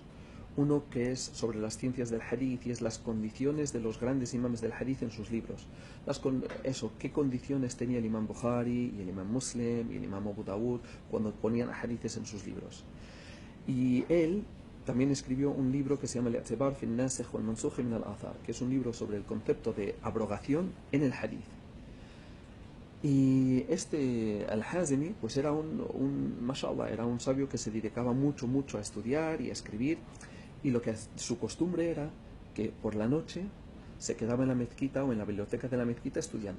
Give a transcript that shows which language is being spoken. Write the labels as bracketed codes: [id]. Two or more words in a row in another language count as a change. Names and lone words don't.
[es] Uno que es sobre las ciencias del hadith y es las condiciones de los grandes imames del hadith en sus libros. ¿Qué condiciones tenía el imam Bukhari y el imam Muslim y el imam Abu Dawud cuando ponían hadithes en sus libros? Y él también escribió un libro que se llama Al-I'tibar fi al-Nasikh wal-Mansukh min al-Athar, que es un libro sobre el concepto de abrogación en el hadith. Y Al-Hazimi pues era mashallah, era un sabio que se dedicaba mucho a estudiar y a escribir, y su costumbre era que por la noche se quedaba en la mezquita o en la biblioteca de la mezquita estudiando.